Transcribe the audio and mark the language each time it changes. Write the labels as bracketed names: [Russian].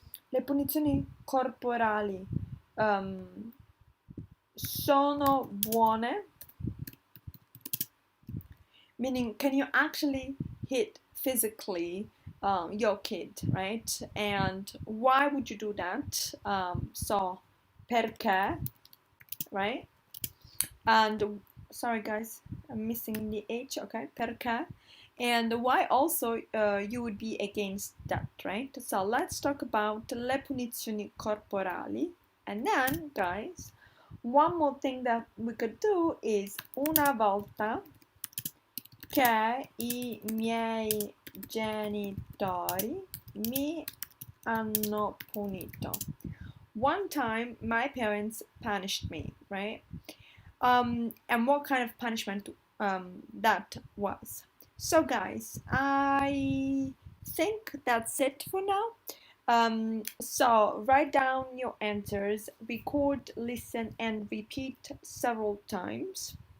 [Italian] Le punizioni corporali sono buone, [English] meaning can you actually hit physically your kid, right? And why would you do that? So perché, right? And sorry guys, I'm missing the H, okay, perché. And why also you would be against that, right? So let's talk about [Italian] le punizioni corporali. [English] And then, guys, one more thing that we could do is [Italian] una volta che i miei genitori mi hanno punito. [English] One time my parents punished me, right? And what kind of punishment that was. So guys, I think that's it for now. So write down your answers, record, listen, and repeat several times.